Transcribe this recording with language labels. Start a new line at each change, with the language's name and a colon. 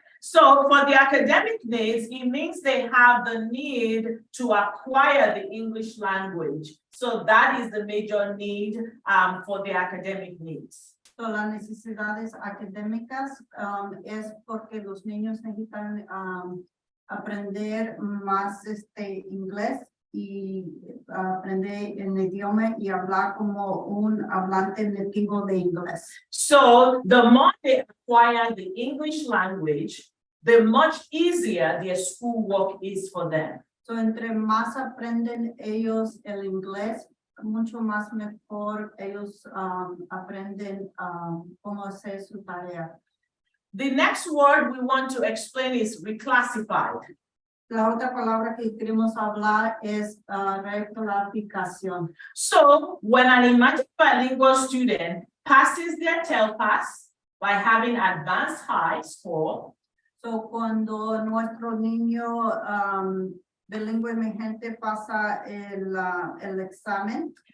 English: So for the academic needs, it means they have the need to acquire the English language. So that is the major need for the academic needs.
Spanish: So las necesidades académicas es porque los niños necesitan aprender más inglés y aprender el idioma y hablar como un hablante nativo de inglés.
English: So the more they acquire the English language, the much easier their schoolwork is for them.
Spanish: So entre más aprenden ellos el inglés, mucho más mejor ellos aprenden cómo hacer su tarea.
English: The next word we want to explain is reclassified.
Spanish: La otra palabra que queremos hablar es reclasificación.
English: So when an Imagine bilingual student passes their TELPAS by having advanced high score,
Spanish: So cuando nuestro niño bilingüe emergente pasa el examen,